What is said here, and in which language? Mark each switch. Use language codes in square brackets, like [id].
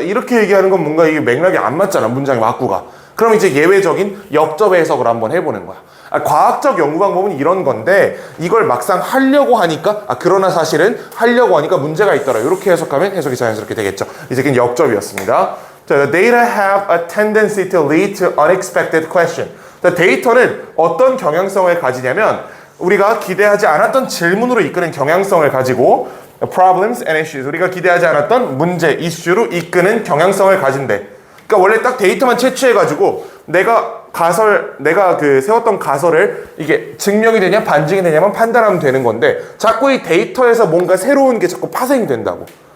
[ko] 이렇게 얘기하는 건 뭔가 이게 맥락이 안 맞잖아. 문장의 맞구가. 그럼 이제 예외적인 역접의 해석을 한번 해보는 거야. 과학적 연구 방법은 이런 건데 이걸 막상 하려고 하니까 그러나 사실은 하려고 하니까 문제가 있더라. 이렇게 해석하면 해석이 자연스럽게 되겠죠. 이 새끼는 역접이었습니다. [en] 자, the data have a tendency to lead to unexpected question. [ko] 자, 데이터는 어떤 경향성을 가지냐면 우리가 기대하지 않았던 질문으로 이끄는 경향성을 가지고 [en] problems and issues. [ko] 우리가 기대하지 않았던 문제, 이슈로 이끄는 경향성을 가진대. 그러니까 원래 딱 데이터만 채취해가지고 내가 내가 그 세웠던 가설을 이게 증명이 되냐 반증이 되냐만 판단하면 되는 건데 자꾸 이 데이터에서 뭔가 새로운 게 자꾸 파생이 된다고.